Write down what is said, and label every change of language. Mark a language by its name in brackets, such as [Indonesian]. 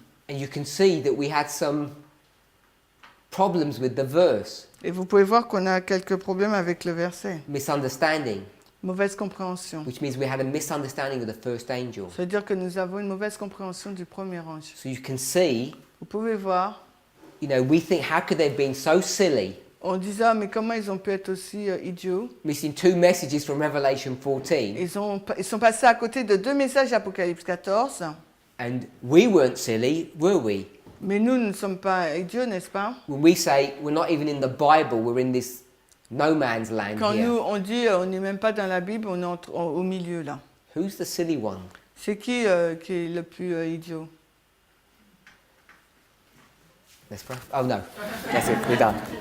[English] And you can see that we had some problems with the verse, [French] Et vous pouvez voir qu'on a quelques problèmes avec le verset. [English] misunderstanding, [French] Mauvaise compréhension. [English] which means we had a misunderstanding of the first angel. [French] Ça veut dire que nous avons une mauvaise compréhension du premier ange. [English] So you can see, [French] Vous pouvez voir, [English] we think, how could they have been so silly, [French] on disait, ah, mais comment ils ont pu être aussi idiots? [English] missing 2 messages from Revelation 14, [French] Ils sont passés à côté de 2 messages d'Apocalypse 14. [English] and we weren't silly, were we? [French] Mais nous ne sommes pas idiots, n'est-ce pas? [English] When we say we're not even in the Bible, we're in this no man's land [French] Quand [English] here. [French] nous, on dit, on n'est même pas dans la Bible, on est au milieu là. [English] Who's the silly one? [French] C'est qui est le plus idiot? [English] Let's pray. Oh no, that's it, we're done.